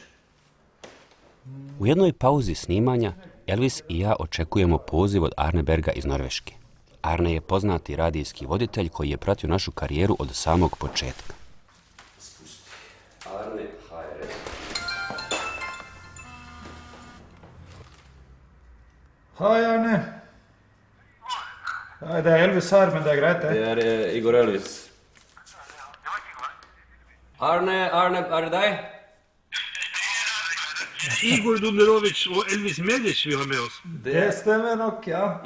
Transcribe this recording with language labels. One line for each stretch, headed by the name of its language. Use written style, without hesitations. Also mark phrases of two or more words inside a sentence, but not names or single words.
Croatian: U jednoj pauzi snimanja Elvis i ja očekujemo poziv od Arne Berga iz Norveške. Arne je poznati radijski voditelj koji je pratio našu karijeru od samog početka. Arne, hajde. Hej Arne.
Norwegian: Det er Elvis her, men det er greit det. Det er Igor Elvis. Arne, er det deg? Igor Dudlerovic og Elvis Medic vi har med oss. Det stemmer nok, ja.